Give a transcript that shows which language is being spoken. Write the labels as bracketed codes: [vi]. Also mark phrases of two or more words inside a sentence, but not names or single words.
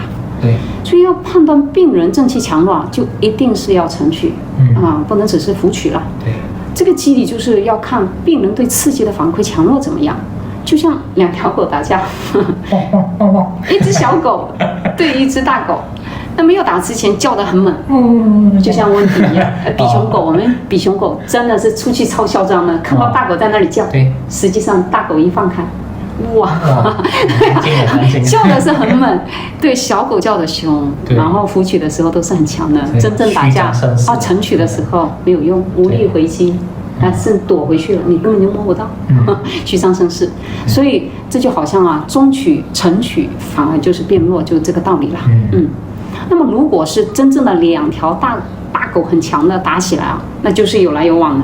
[zh] 對，所以要判斷病人正氣強弱，就一定是要沉取，不能只是浮取了。對，這個機理就是要看病人對刺激的反饋強弱怎麼樣，就像2條狗打架，一隻小狗對一隻大狗。那沒有打之前叫得很猛，就像溫迪一樣，比熊狗，我們比熊狗真的是出去超囂張的，看到大狗在那裡叫，實際上大狗一放開，哇，叫的是很猛，對，小狗叫的凶，然後浮取的時候都是很強的，真正打架沉取的時候沒有用，無力回擊，是躲回去了，你根本就摸不到，虛張聲勢，所以這就好像啊，中取沉取反而就是變弱，就這個道理了，那麼如果是真正的2條大狗很強的打起來啊，那就是有來有往的。